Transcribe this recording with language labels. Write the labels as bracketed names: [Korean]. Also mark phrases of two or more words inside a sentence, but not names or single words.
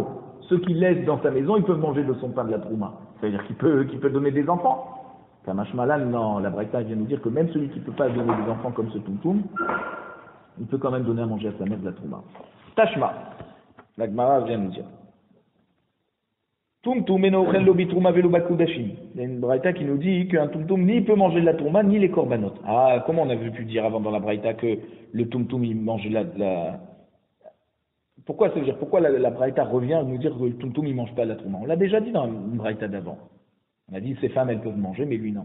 [French] Ceux qui laissent dans sa maison, ils peuvent manger de son pain de la trouma. C'est-à-dire qu'il peut donner des enfants. [Hebrew] קא משמע לן, [French] non, la Braïta vient nous dire que même celui qui ne peut pas donner des enfants comme ce tumtum, il peut quand même donner à manger à sa mère de la trouma. Tashma, la Gemara vient nous dire. [Hebrew] טומטום אינו אוכל לא בתרומה ולא בקדשים. [French] Il y a une Braïta qui nous dit qu'un tumtum ni peut manger de la trouma ni les korbanot. Ah, comment on avait pu dire avant dans la Braïta que le tumtum il mange la Pourquoi ça veut dire pourquoi la Braïta revient à nous dire que le tumtum il mange pas la trouma? On l'a déjà dit dans une Braïta d'avant. On a dit ces femmes elles peuvent manger mais lui non.